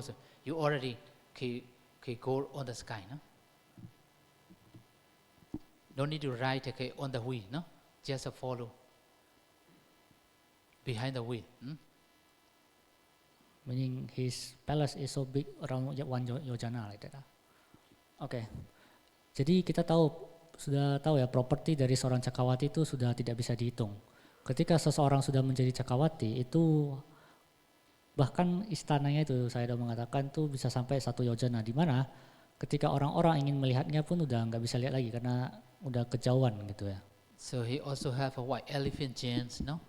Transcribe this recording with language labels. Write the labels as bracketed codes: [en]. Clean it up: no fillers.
[en] So you already go on the sky, no? No need to ride on the wheel, no? Just follow behind the wheel. Meaning his palace is so big around one yojana like that. Oke. [id] Jadi kita sudah tahu ya, properti dari seorang Cakawati itu sudah tidak bisa dihitung. Ketika seseorang sudah menjadi Cakawati itu bahkan istananya itu saya sudah mengatakan tuh bisa sampai 1 yojana, di mana ketika orang-orang ingin melihatnya pun udah nggak bisa lihat lagi karena udah kejauhan gitu ya. [en] So he also have a white elephant gems, no?